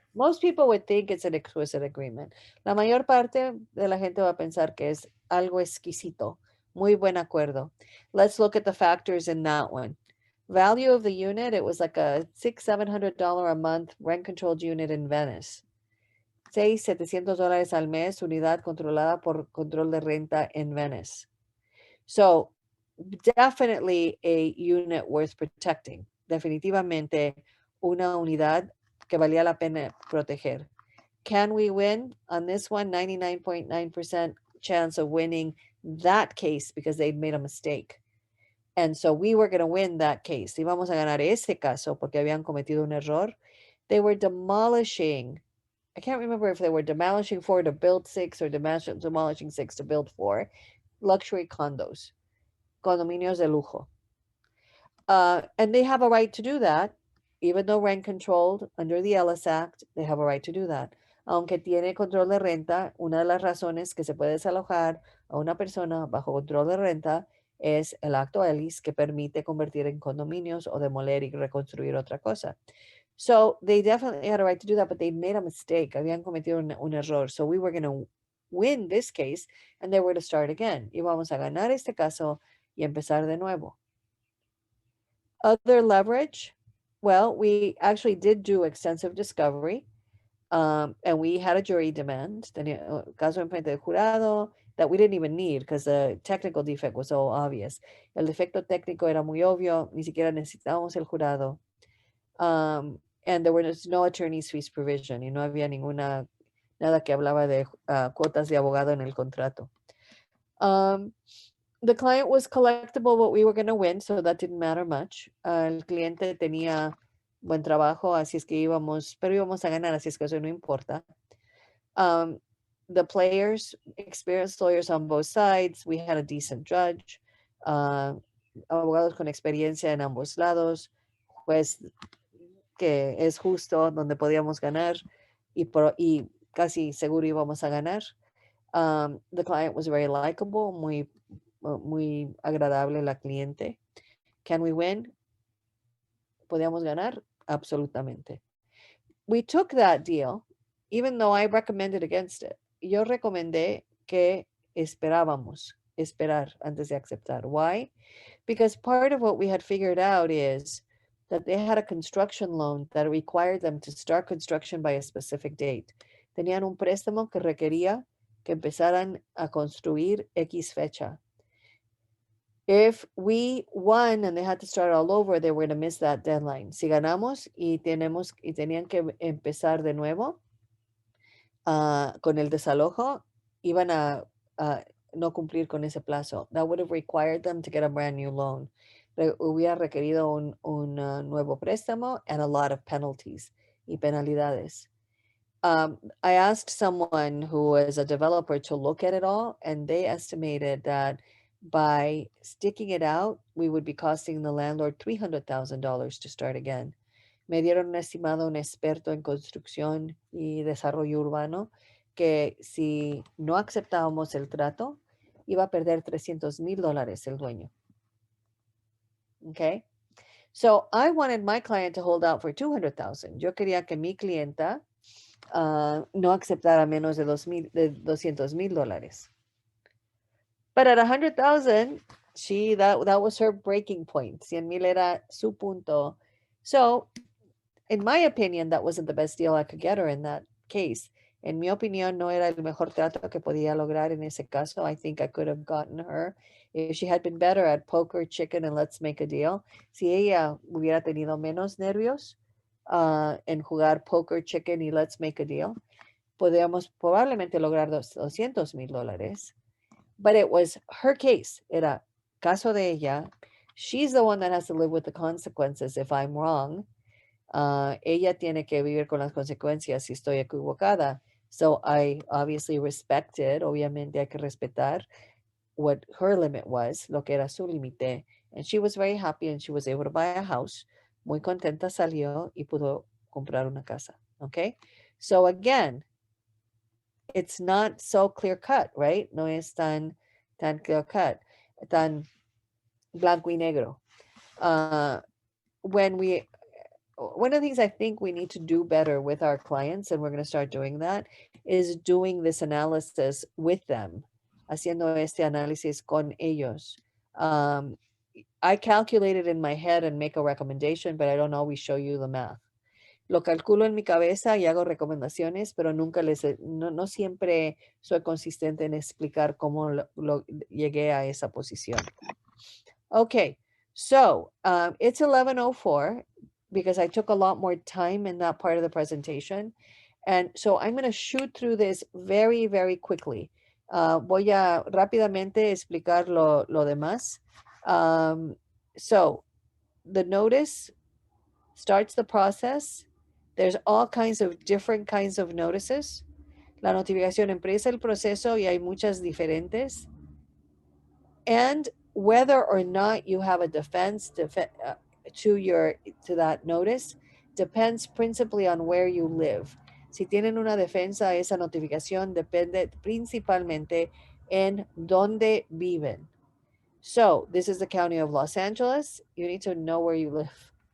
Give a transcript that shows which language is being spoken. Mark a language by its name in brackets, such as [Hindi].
[English] Most people would think it's an exquisite agreement. [Spanish] La mayor parte de la gente va a pensar que es algo exquisito. Muy buen acuerdo. [English] Let's look at the factors in that one. Value of the unit, it was like a $600-700 a month rent-controlled unit in Venice. [Spanish] $600-700 al mes, unidad controlada por control de renta en Venice. [English] So, definitely a unit worth protecting. [Spanish] Definitivamente una unidad que valía la pena proteger. [English] Can we win on this one? 99.9% chance of winning that case because they'd made a mistake. And so we were going to win that case. [Spanish] Íbamos a ganar ese caso porque habían cometido un error. [English] They were demolishing. I can't remember if they were demolishing 4 to build 6 or demolishing 6 to build 4. Luxury condos. [Spanish] Condominios de lujo. [English] And they have a right to do that. Even though rent controlled under the Ellis Act, they have a right to do that. [Spanish] Aunque tiene control de renta, una de las razones que se puede desalojar a una persona bajo control de renta es el acto Ellis que permite convertir en condominios o demoler y reconstruir otra cosa. [English] So they definitely had a right to do that, but they made a mistake. [Spanish] Habían cometido un error. [English] So we were going to win this case and they were to start again. [Spanish] Íbamos a ganar este caso y empezar de nuevo. [English] Other leverage. Well, we actually did do extensive discovery, and we had a jury demand. [Spanish] Tenía caso en frente del jurado [English] that we didn't even need because the technical defect was so obvious. [Spanish] El defecto técnico era muy obvio, ni siquiera necesitábamos el jurado. [English] And there was no attorney's fees provision, [Spanish] y no había nada que hablaba de cuotas de abogado en el contrato. [English] The client was collectible, but we were going to win, so that didn't matter much. [Spanish] El cliente tenía buen trabajo, así es que íbamos a ganar, así es que eso no importa. [English] The players, experienced lawyers on both sides. We had a decent judge. [Spanish] Abogados con experiencia en ambos lados. Juez que es justo, donde podíamos ganar y casi seguro íbamos a ganar. [English] The client was very likable, [Spanish] muy agradable la cliente. [English] Can we win? [Spanish] ¿Podíamos ganar? Absolutamente. [English] We took that deal, even though I recommended against it. [Spanish] Yo recomendé que esperar antes de aceptar. [English] Why? Because part of what we had figured out is that they had a construction loan that required them to start construction by a specific date. [Spanish] Tenían un préstamo que requería que empezaran a construir X fecha. [English] If we won and they had to start all over, they were going to miss that deadline. [Spanish] Si ganamos y tenían que empezar de nuevo con el desalojo, iban a no cumplir con ese plazo. [English] That would have required them to get a brand new loan. [Spanish] Hubiera requerido un nuevo préstamo [English] and a lot of penalties [Spanish] y penalidades. [English] I asked someone who was a developer to look at it all, and they estimated that by sticking it out, we would be costing the landlord $300,000 to start again. [Spanish] Me dieron un estimado un experto en construcción y desarrollo urbano que si no aceptábamos el trato, iba a perder $300,000 el dueño. [English] Okay? So I wanted my client to hold out for $200,000. [Spanish] Yo quería que mi clienta no aceptara menos de $200,000. [English] But at $100,000, that was her breaking point. [Spanish] 100,000 era su punto. [English] So, in my opinion, that wasn't the best deal I could get her in that case. [Spanish] En mi opinión, no era el mejor trato que podía lograr en ese caso. [English] I think I could have gotten her if she had been better at poker, chicken, and let's make a deal. [Spanish] Si ella hubiera tenido menos nervios en jugar poker, chicken y [English] let's make a deal, [Spanish] podríamos probablemente lograr $200,000. [English] But it was her case. [Spanish] Era caso de ella. [English] She's the one that has to live with the consequences if I'm wrong. [Spanish] Ella tiene que vivir con las consecuencias si estoy equivocada. [English] So I obviously respected, [Spanish] obviamente hay que respetar [English] what her limit was, [Spanish] lo que era su límite. [English] And she was very happy and she was able to buy a house. [Spanish] Muy contenta salió y pudo comprar una casa. [English] Okay? So again, it's not so clear cut, right? [Spanish] No es tan [English] clear cut, [Spanish] tan blanco y negro. [English] One of the things I think we need to do better with our clients, and we're going to start doing that, is doing this analysis with them, [Spanish] haciendo este análisis con ellos. [English] I calculate it in my head and make a recommendation, but I don't always show you the math. [Spanish] Lo calculo en mi cabeza y hago recomendaciones, pero nunca no siempre soy consistente en explicar cómo llegué a esa posición. [English] Okay, so it's 11:04 because I took a lot more time in that part of the presentation. And so I'm going to shoot through this very, very quickly. [Spanish] Voy a rápidamente explicar lo demás. [English] So the notice starts the process. There's all kinds of different kinds of notices. [Spanish] La notificación empieza el proceso y hay muchas diferentes. [English] And whether or not you have a defense to that notice depends principally on where you live. [Spanish] Si tienen una defensa a esa notificación depende principalmente en dónde viven. [English] So this is the county of Los Angeles. You need to know where you live.